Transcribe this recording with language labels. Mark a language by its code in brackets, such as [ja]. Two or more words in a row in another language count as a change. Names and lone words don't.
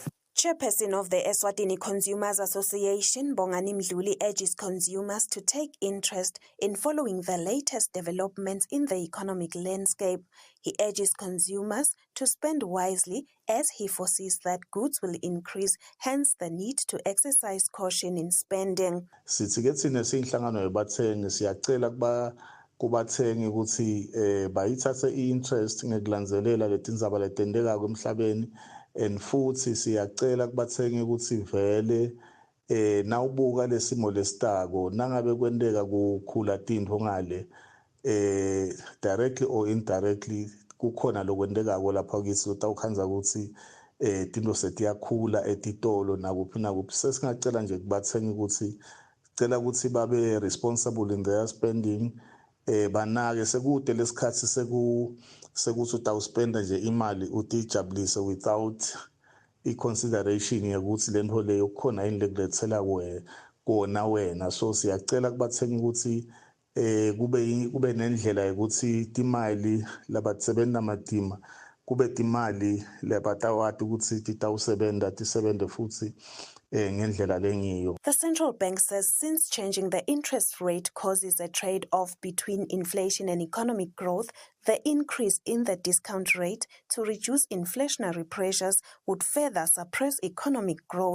[en] Chairperson of the Eswatini Consumers Association, Bongani Mdluli, urges consumers to take interest in following the latest developments in the economic landscape. He urges consumers to spend wisely as he foresees that goods will increase, hence the need to exercise caution in spending. [ss] Kubathengi ukuthi bayithathe interest ngekulandzelela letindzaba letendeka emhlabeni, and futhi siyacela kubathengi ukuthi vele nawubuka lesimo lesitako nangabe kwenteka kukhula tintfo ngale [en] directly or indirectly [ss] kukhona lokwendekako lapha kithi utawukhanza ukuthi tintfo setiyakhula etitolo nakuphi nakuphi. Sesingacela nje kubathengi ukuthi cela ukuthi babe [en] responsible in their spending. [ss] Banake sekude lesikhathi sekuthi utawuspenda nje imali utijabulise [en] without i-consideration [ss] yokuthi lento leyo kukhona yini lekulethela kona wena. So siyacela kubathengi ukuthi kube nendlela yokuthi timali labatsebenta matima kube timali labatawati ukuthi titawusebenta tisebente futhi. [en] The central bank says since changing the interest rate causes a trade-off between inflation and economic growth, the increase in the discount rate to reduce inflationary pressures would further suppress economic growth.